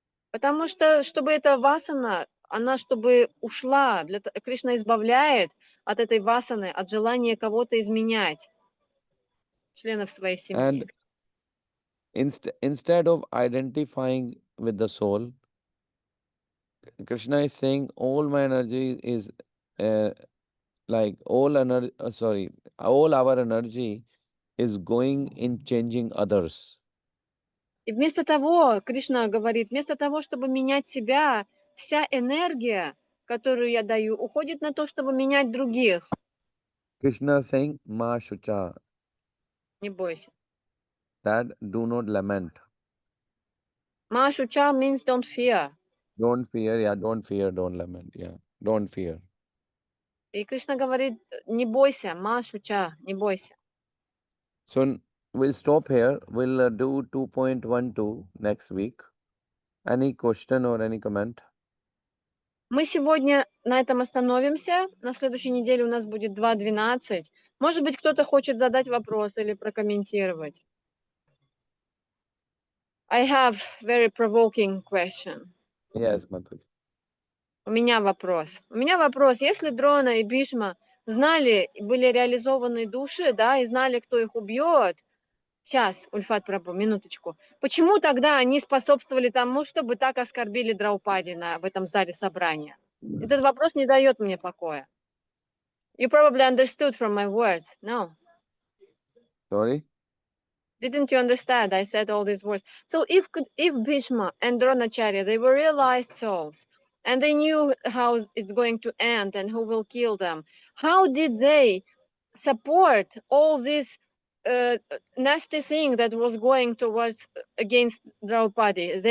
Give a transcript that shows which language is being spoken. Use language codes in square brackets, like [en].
[ru] Потому что, чтобы эта васана, она чтобы ушла, Кришна избавляет от этой васаны, от желания кого-то изменять, членов своей семьи. [en] And instead of identifying with the soul, Krishna is saying all my energy is like all energy, all our energy is going in changing others. [ru] И вместо того, Кришна говорит, вместо того, чтобы менять себя, вся энергия, которую я даю, уходит на то, чтобы менять других. [en] Krishna saying, Ma Shucha, [ru] Не бойся. [en] that do not lament. Mashucha means don't fear. Don't fear, yeah, don't fear, don't lament, yeah, don't fear. [ru] И Кришна говорит, не бойся, Машуча, не бойся. [en] So we'll stop here. We'll do 2.12 next week. Any question or any comment? [ru] Мы сегодня на этом остановимся. На следующей неделе у нас будет 2.12. Может быть, кто-то хочет задать вопрос или прокомментировать. [en] I have very provoking question. Yes, Mataji. [ru] У меня вопрос. Если Дрона и Бишма знали, были реализованы души, да, и знали, кто их убьет, сейчас, Ульфат Прабху, минуточку. Почему тогда они способствовали тому, чтобы так оскорбили Драупади в этом зале собрания? Этот вопрос не дает мне покоя. [en] You probably understood from my words. No. Sorry? Didn't you understand? I said all these words. So if Bhishma and Dronacharya, they were realized souls, and they knew how it's going to end and who will kill them, how did they support all this nasty thing that was going towards against Draupadi?